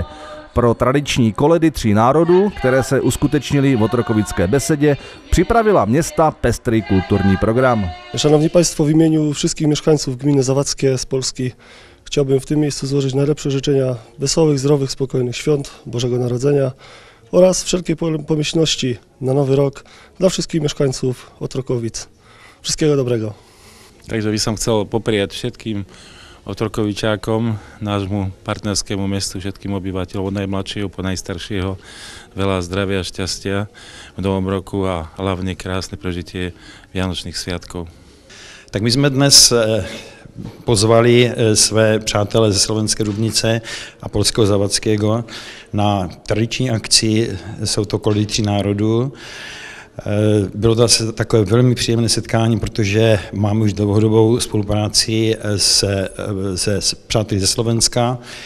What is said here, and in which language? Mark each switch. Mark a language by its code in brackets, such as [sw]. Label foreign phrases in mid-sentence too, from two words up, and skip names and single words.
[cs] Pro tradiční koledy 3 národů, které se uskutečnily v Otrokovické besedě, připravila města pestrý kulturní program. [pl] Szanowni Państwo, w imieniu wszystkich mieszkańców gminy Zawadzkie z Polski chciałbym w tym miejscu złożyć najlepsze życzenia wesołych, zdrowych, spokojnych świąt, Bożego Narodzenia oraz wszelkiej pomyślności na nowy rok dla wszystkich mieszkańców Otrokowic. Wszystkiego dobrego. [sk] Takže by som chcel popriať všetkým Otrokovičákom, nášmu partnerskému mestu, všetkým obyvateľom od najmladšieho po najstaršieho veľa zdravia a šťastia v novom roku a hlavne krásne prežitie Vianočných sviatkov. [cs] Tak my jsme dnes pozvali své přátele ze Slovenské Dubnice a polského Zavadzkiego na tradiční akci, jsou to koledy 3 národů. Bylo to asi takové velmi příjemné setkání, protože máme už dlouhodobou spolupráci se přáteli ze Slovenska.